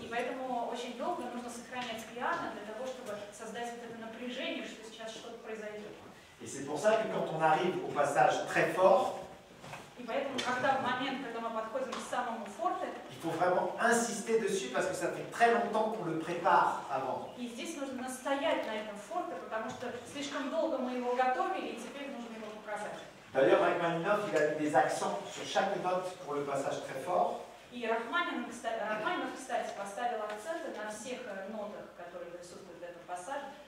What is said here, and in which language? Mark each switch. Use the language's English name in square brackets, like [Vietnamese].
[Russian] И поэтому очень долго нужно сохранять пиано для того, чтобы создать вот это напряжение, что сейчас что-то произойдет. [French] Et c'est pour ça que quand on arrive au passage très fort, [Russian] И поэтому, когда в момент, когда мы подходим к самому форте, [French] il faut vraiment insister dessus parce que ça fait très longtemps qu'on le prépare avant. [Russian] и здесь нужно настоять на этом форте, потому что слишком долго мы его готовили, и теперь нужно его показать. [French] D'ailleurs, Rachmaninoff, il a mis des accents sur chaque note pour le passage très fort. [Russian] И Рахманинов, кстати, поставил акценты на всех нотах, которые присутствуют в этом пассаже.